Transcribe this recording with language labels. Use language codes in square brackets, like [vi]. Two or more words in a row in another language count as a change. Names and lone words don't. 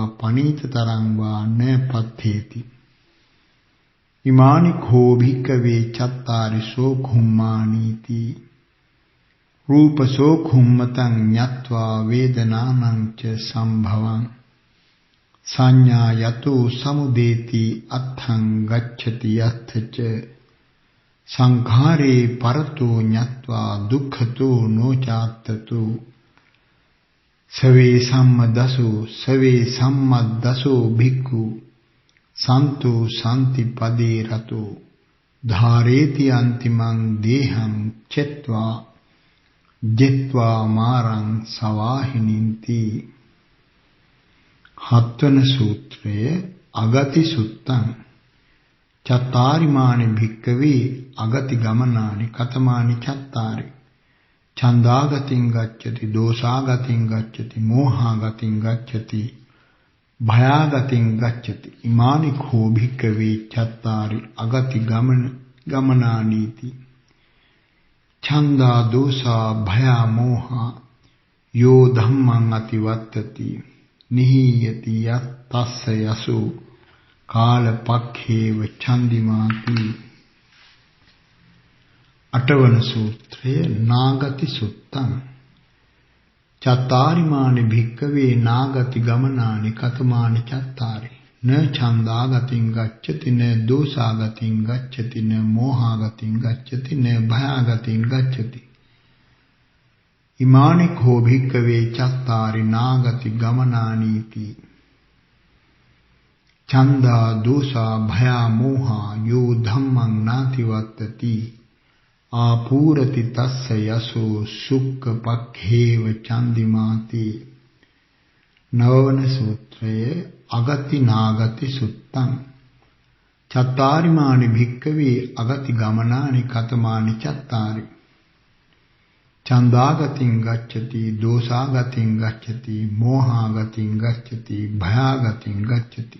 [pi] පනීතතරං වා න පත්ථේති ඉමානි කෝ භික්ඛවේ චත්තාරි සෝඛුම්මානීති රූප සෝඛුම්මතං ඤත්වා වේදනානං ච සම්භවං සංඥා යතෝ සමුදේති අත්ථං ගච්ඡති යත්ථ ච සංඛාරේ පරතෝ ඤත්වා දුක්ඛතෝ නොචාත්තතෝ සවේ සම්මද්දසෝ භික්ඛු සන්තෝ සම්ති පදේ රතෝ ධාරේති අන්තිමං දේහං චෙත්වා ජෙත්වා මාරං සවාහිනින්ති. [si] හත්වන සූත්‍රය අගති සුත්තං. [pi] චත්තාරිමානි භික්කවේ අගති ගමනානි කතමානි චත්තාරි. ඡන්දාගතින් ගච්ඡති දෝසාගතින් ගච්ඡති මෝහාගතින් ගච්ඡති භයාගතින් ගච්ඡති. ඉමානි කෝ භික්කවේ චත්තාරි අගති ගමනානීති. ඡන්දා දෝසා භයා මෝහා යෝ ධම්මං අතිවත්තති නිහීයති යත්තස්ස යසෝ කාලපක්ඛේව ඡන්දිමාති. [si] අටවන සූත්‍රය නාගති සුත්තං. [pi] චත්තාරිමානි භික්කවේ නාගති ගමනානි කතමානි චත්තාරි. න ඡන්දාගතින් ගච්ඡති න දෝසාගතින් ගච්ඡති න මෝහාගතින් ගච්ඡති න භයාගතින් ගච්ඡති. ඉමානි කෝ භික්කවේ චත්තාරි නාගති ගමනානීති. ඡන්දා දෝසා භයා මෝහා යෝ ධම්මං නාතිවත්තති ආපූරති තස්ස යසෝ සුක්ඛ පක්ඛේව ඡන්දිමාති. [si] නවවන සූත්‍රය අගති නාගති සුත්තං. [pi] චත්තාරිමානි භික්කවේ අගති ගමනානි කතමානි චත්තාරි. ඡන්දාගතින් ගච්ඡති දෝසාගතින් ගච්ඡති මෝහාගතින් ගච්ඡති භයාගතින් ගච්ඡති.